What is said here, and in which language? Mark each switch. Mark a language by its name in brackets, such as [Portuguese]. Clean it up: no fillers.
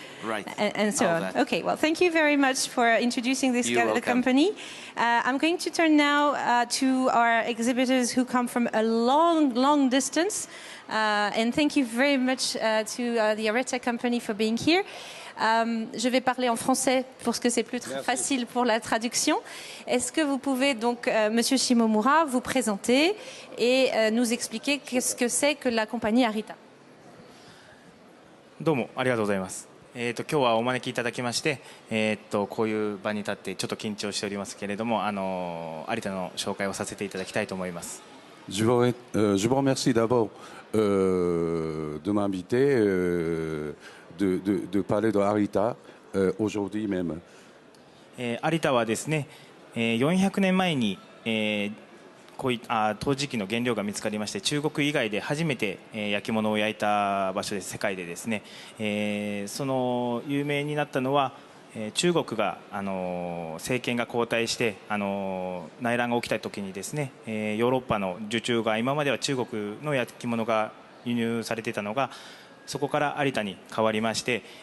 [English] right, and so on. That. Okay, well, thank you very much for introducing this the company. I'm going to turn now to our exhibitors who come from a long distance, and thank you very much to the Arita company for being here. [French] Je vais parler en français parce que c'est plus facile pour la traduction. Est-ce que vous pouvez donc, Monsieur Simomura, vous présenter et nous expliquer qu'est-ce que c'est que la compagnie Arita? [Japanese] どうもありがとうございます。今日はお招きいただきまして、こういう場に立ってちょっと緊張しておりますけれども、有田の紹介をさせていただきたいと思います。 [French] Je vous remercie d'abord de m'inviter. De parler de Arita aujourd'hui même. [Japanese] Arita はですね、400年前に、陶磁器の原料が見つかりまして、中国以外で初めて、焼き物を焼いた場所です。世界でですね、その有名になったのは、中国が政権が交代して内乱が起きた時にですね、ヨーロッパの受注が今までは中国の焼き物が輸入されていたのがそこから有田に変わりまして、